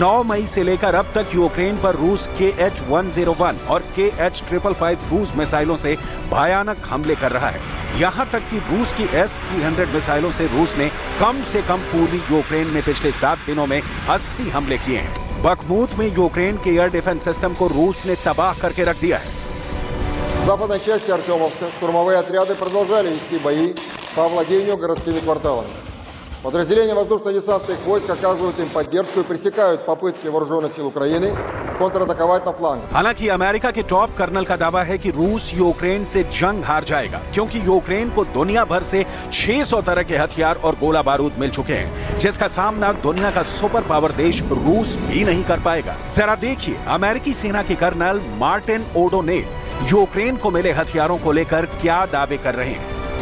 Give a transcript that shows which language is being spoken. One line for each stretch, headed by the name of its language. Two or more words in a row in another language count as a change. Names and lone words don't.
Hindi: 9 मई से लेकर अब तक यूक्रेन पर रूस KH-101 और KH-555
English: cruise missiles
Hindi: से भयानक हमले कर रहा है। यहां तक कि रूस की S-300 मिसाइलों से रूस ने कम से कम पूर्वी यूक्रेन में पिछले 7 दिनों में 80 हमले किए हैं। बखमूत में यूक्रेन के
English: air defense system
Hindi: को रूस ने तबाह करके रख दिया है।
Russian: В западной части Артемовска штурмовые отряды продолжали вести бои по овладению городскими кварталами. Подразделения воздушно-десантных войск оказывают им поддержку и пресекают попытки вооруженных сил Украины контратаковать на фланге.
Hindi: हालांकि अमेरिका के
English: top colonel
Hindi: का दावा है कि रूस यूक्रेन से जंग हार जाएगा, क्योंकि यूक्रेन को दुनिया भर से 600 तरह के हथियार और गोला बारूद मिल चुके हैं, जिसका सामना दुनिया का
English: super power
Hindi: देश रूस भी नहीं कर पाएगा। जरा देखिए अमेरिकी सेना के कर्नल मार्टिन ओडोनेल यूक्रेन को मिले हथियारों को लेकर क्या दावे कर रहे हैं।